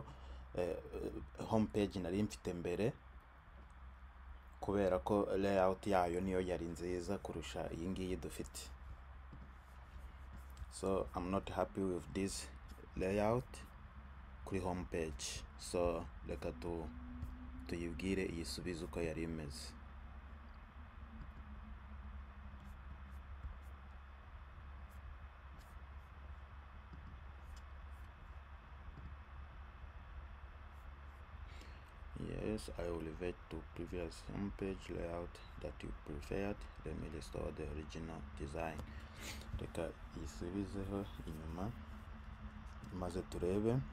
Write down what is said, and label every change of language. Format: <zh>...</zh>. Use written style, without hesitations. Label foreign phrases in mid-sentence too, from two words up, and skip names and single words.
<en>home page</en> <rw>nari mfite mbere, kubera ko layout yayo niyo yari nziza kurusha iyi ngiyi dufite.</rw> <en>So I'm not happy with this layout kuri home page, so</en> <rw>reka tuyibwire iyisubize uko yari imeze.</rw> <en>Yes, I will revert to previous homepage layout that you preferred. Let me restore the original design.</en> <rw>Reka isubizeho inyuma maze turebe.</rw>